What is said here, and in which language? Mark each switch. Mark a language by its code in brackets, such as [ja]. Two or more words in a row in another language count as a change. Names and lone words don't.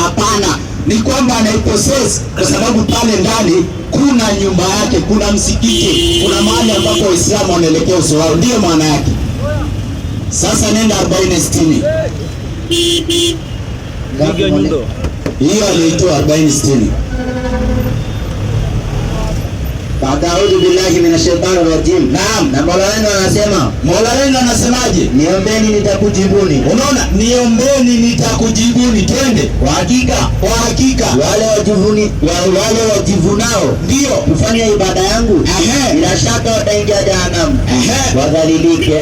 [sw] Hapana, ni kwamba anaipossess, kwa sababu pale ndani kuna nyumba yake, kuna msikiti, kuna mahali ambapo Waislamu wanaelekea uso wao, ndio maana yake. Sasa nenda 40-60. Hiyo aliitoa 40-60. [ar] أعوذ بالله من الشيطان الرجيم. [sw] Naam. Na Mola wenu anasema, Mola wenu anasemaje? niombeni nitakujibuni. Unaona, niombeni nitakujibuni. Twende. Kwa hakika wale wajivunao ndio kufanya ibada yangu, bila shaka wataingia jehanamu wadhalilike.